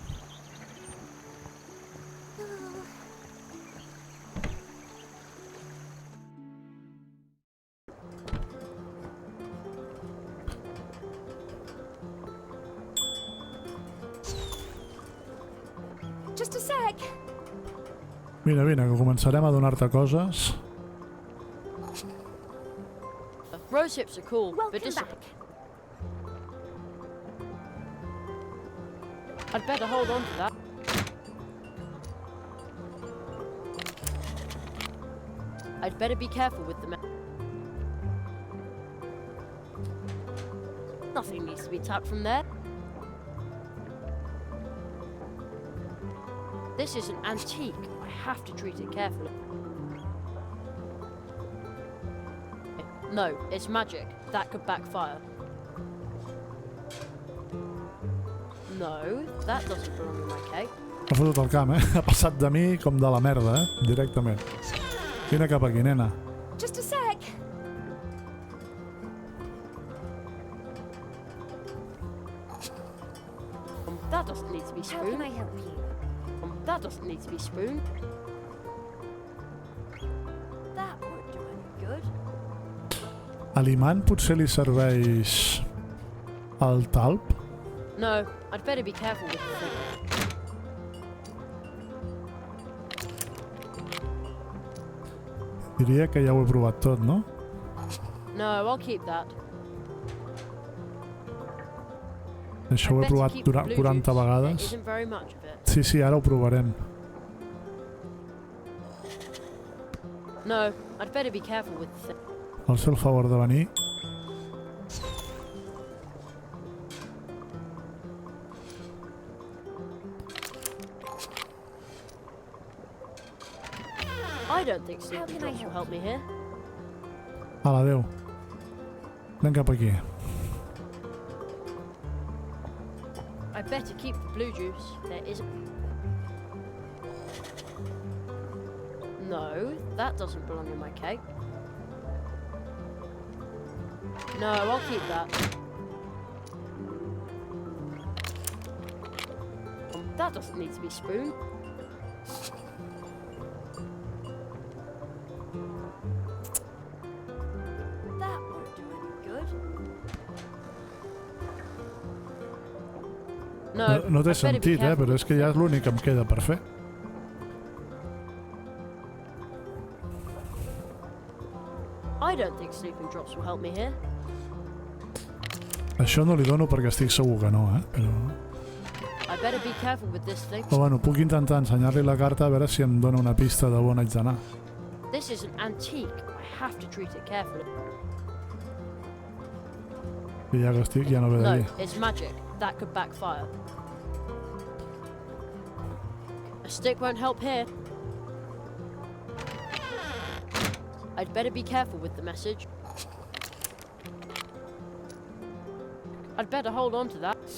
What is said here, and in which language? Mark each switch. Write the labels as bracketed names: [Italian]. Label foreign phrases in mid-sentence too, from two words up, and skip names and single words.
[English] Just a sec. [Catalan] Vine, que començarem a donar-te coses. [English] Rose hips are cool, but Welcome back. I'd better hold on to that. I'd better be careful with them. Nothing needs to be tapped from there. This is an antique. I have to treat it carefully. No, it's magic. That could backfire. No, that doesn't belong in my cake. [Catalan] Ha fotut el camp, eh? Ha passat de mi com de la merda, eh? Directament. Vine cap aquí, nena. [English] Just a sec. That doesn't need to be How can spooned. I help you? That doesn't need to be spooned. That won't do any good. [Catalan] A l'imant potser li serveix el talp? [English] No, I'd better be careful with the thing. [Catalan] Diria que ja ho he provat tot, no? [English] No, I'll keep that. [Catalan] Això ho he provat 40 vegades. [English] Isn't very much of it. [Catalan] Sí, sí, ara ho provarem. [English] No, I'd better be careful with the thing. [Catalan] Vol fer el favor de venir? [English] I don't think sleeping drops will help me here. [Catalan] Ala, adéu. Anem cap aquí. [English] I better keep the blue juice. There isn't. No, that doesn't belong in my cake. No, I'll keep that. That doesn't need to be spooned. That won't do any good. No, [Catalan] No té [English] I'd better be [Catalan] sentit, [English] careful [Catalan] però és que ja és l'únic que em queda per fer. I don't think sleeping drops will help me here. Això no li dono perquè estic segur que no, Però... [English] I better be careful with this thing. [Catalan] Però bueno, puc intentar ensenyar-li la carta a veure si em dona una pista de on haig d'anar. [English] This is an antique. I have to treat it carefully. [Catalan] I ja que estic, ja no ve de [English] No, [Catalan] dir. [English] it's magic. That could backfire. A stick won't help here. I'd better be careful with the message. I'd better hold on to that.